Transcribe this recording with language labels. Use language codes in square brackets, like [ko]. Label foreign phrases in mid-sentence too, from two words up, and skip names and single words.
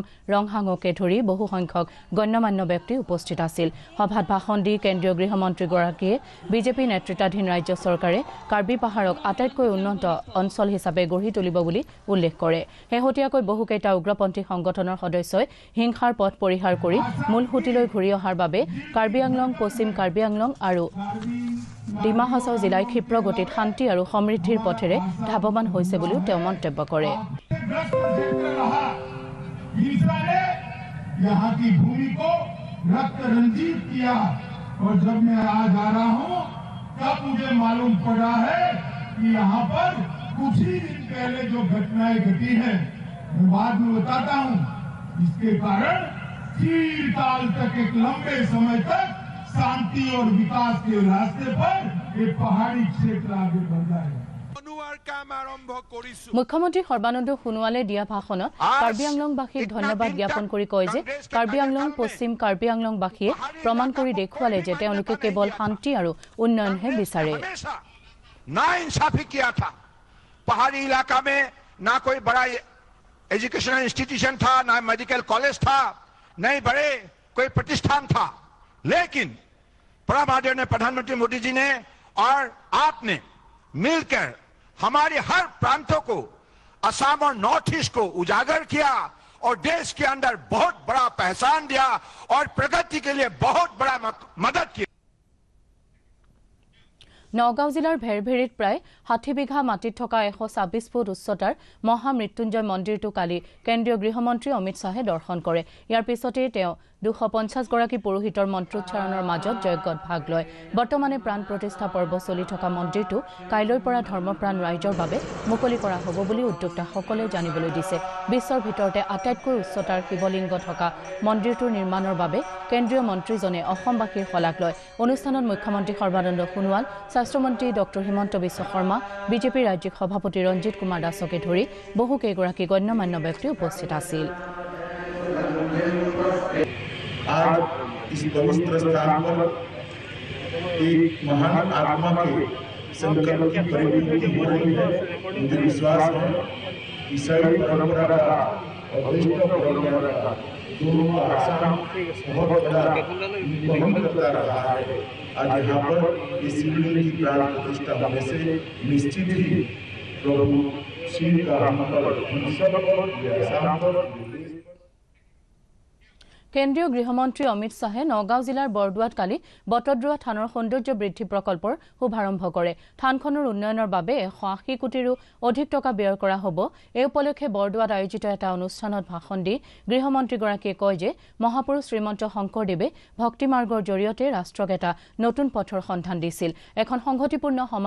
[as] ৰংহাঙকে ধৰি বহু সংখ্যক গণ্যমান্য ব্যক্তি উপস্থিত আছিল সভাত ভাষণ দি কেন্দ্ৰীয় গৃহমন্ত্ৰীগৰাকীয়ে বিজেপি নেতৃত্বাধীন ৰাজ্য চৰকাৰে কাৰ্বি পাহাৰক আটাইতকৈ উন্নত অঞ্চল হিচাপে গঢ়ি তুলিব বুলি উল্লেখ কৰে শেহতীয়াকৈ বহুকেইটা উগ্ৰপন্থী সংগঠনৰ সদস্যই হিংসাৰ পথ পৰিহাৰ কৰি মূল সুঁতিলৈ ঘূৰি অহাৰ বাবে কাৰ্বি আংলং পশ্চিম কাৰ্বি আংলং আৰু ডিমা হাছাও জিলাই ক্ষিপ্ৰ গতিত শান্তি আৰু সমৃদ্ধিৰ পথেৰে ধাৱমান হৈছে বুলিও তেওঁ মন্তব্য কৰে [hi] यहाँ की भूमि को रक्त रंजित किया और जब मैं आज आ रहा हूँ तब मुझे मालूम पड़ा है कि यहाँ पर कुछ ही दिन पहले जो घटनाएं घटी हैं मैं बाद में बताता हूँ इसके कारण चिरकाल तक एक लंबे समय तक शांति और विकास के रास्ते पर ये पहाड़ी क्षेत्र आगे बढ़ जाएगा [as] মুখ্যমন্ত্ৰী সৰ্বানন্দ সোণোৱালে দিয়া ভাষণত কাৰ্বি আংলংবাসীক ধন্যবাদ জ্ঞাপন কৰি কয় যে কাৰ্বি আংলং পশ্চিম কাৰ্বি আংলংবাসীয়ে প্ৰমাণ কৰি দেখুৱালে যে তেওঁলোকে কেৱল শান্তি আৰু উন্নয়নহে বিচাৰে [hi] नाइंसाफी किया था पहाड़ी इलाका में ना कोई बड़ा [en] educational institution [hi] था ना [en] medical college [hi] था नहीं बड़े कोई प्रतिष्ठान था लेकिन परम आदरणीय प्रधानमंत्री मोदी जी ने और आपने मिलकर हमारे हर प्रांतों को असम और नॉर्थ ईस्ट को उजागर किया और देश के अंदर बहुत बड़ा पहचान दिया और प्रगति के लिए बहुत बड़ा मदद की [as] নগাঁও জিলাৰ ভেৰভেৰিত প্ৰায় 60 বিঘা মাটিত থকা 126 ফুট উচ্চতাৰ মহামৃত্যুঞ্জয় মন্দিৰটো কালি কেন্দ্ৰীয় গৃহমন্ত্ৰী অমিত শ্বাহে দৰ্শন কৰে ইয়াৰ পিছতে তেওঁ 250 গৰাকী পুৰোহিতৰ মন্ত্ৰোচ্চাৰণৰ মাজত যজ্ঞত ভাগ লয় বৰ্তমানে প্ৰাণ প্ৰতিষ্ঠা পৰ্ব চলি থকা মন্দিৰটো কাইলৈৰ পৰা ধৰ্মপ্ৰাণ ৰাইজৰ বাবে মুকলি কৰা হ'ব বুলি উদ্যোক্তাসকলে জানিবলৈ দিছে বিশ্বৰ ভিতৰতে আটাইতকৈ উচ্চতাৰ শিৱলিংগ থকা মন্দিৰটোৰ নিৰ্মাণৰ বাবে কেন্দ্ৰীয় মন্ত্ৰীজনে অসমবাসীৰ শলাগ লয় অনুষ্ঠানত মুখ্যমন্ত্ৰী সৰ্বানন্দ সোণোৱাল স্বাস্থ্যমন্ত্ৰী ডক্টৰ হিমন্ত বিশ্ব শৰ্মা বিজেপি ৰাজ্যিক সভাপতি ৰঞ্জিত কুমাৰ দাসকে ধৰি বহু কেইগৰাকী গণ্যমান্য ব্যক্তি উপস্থিত আছিল [hi] आज इस पवित्र स्थान पर एक महान आत्मा के संकल्प की परिपूर्ति हो रही है मुझे विश्वास है ईसाई परंपरा का और वैष्णव परंपरा का दोनों का आसान बहुत बड़ा वहन करता रहा है आज यहाँ पर इस शिवलिंग की प्राण प्रतिष्ठा होने से निश्चित ही प्रभु शिव का हम सब पर आसान पर [as] কেন্দ্ৰীয় গৃহমন্ত্ৰী অমিত শ্বাহে নগাঁও জিলাৰ বৰদুৱাত কালি বটদ্ৰুৱা থানৰ সৌন্দৰ্য বৃদ্ধি প্ৰকল্পৰ শুভাৰম্ভ কৰে থানখনৰ উন্নয়নৰ বাবে 180 কোটিৰো অধিক টকা ব্যয় কৰা হ'ব এই উপলক্ষে বৰদুৱাত আয়োজিত এটা অনুষ্ঠানত ভাষণ দি গৃহমন্ত্ৰীগৰাকীয়ে কয় যে মহাপুৰুষ শ্ৰীমন্ত শংকৰদেৱে ভক্তি মাৰ্গৰ জৰিয়তে ৰাষ্ট্ৰক এটা নতুন পথৰ সন্ধান দিছিল এখন সংগতিপূৰ্ণ সমাজ